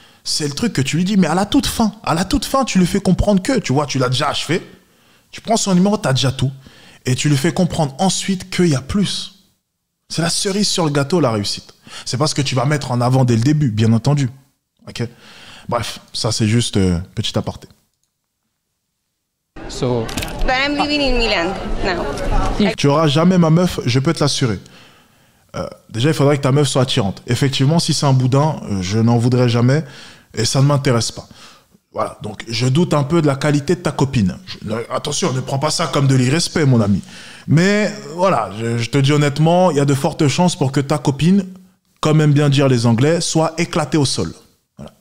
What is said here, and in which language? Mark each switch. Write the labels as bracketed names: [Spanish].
[French] C'est le truc que tu lui dis, mais à la toute fin, tu lui fais comprendre que, tu vois, tu l'as déjà achevé. Tu prends son numéro, tu as déjà tout. Et tu lui fais comprendre ensuite qu'il y a plus. C'est la cerise sur le gâteau, la réussite. C'est pas ce que tu vas mettre en avant dès le début, bien entendu. Ok. Bref, ça c'est juste petit aparté. [English] So, But I'm living in Milan now. [French] Tu auras jamais ma meuf, je peux te l'assurer. Déjà, il faudrait que ta meuf soit attirante. Effectivement, si c'est un boudin, je n'en voudrais jamais et ça ne m'intéresse pas. Voilà, donc je doute un peu de la qualité de ta copine. Attention, ne prends pas ça comme de l'irrespect, mon ami. Mais voilà, je te dis honnêtement, il y a de fortes chances pour que ta copine, comme aiment bien dire les Anglais, soit éclatée au sol. Voilà.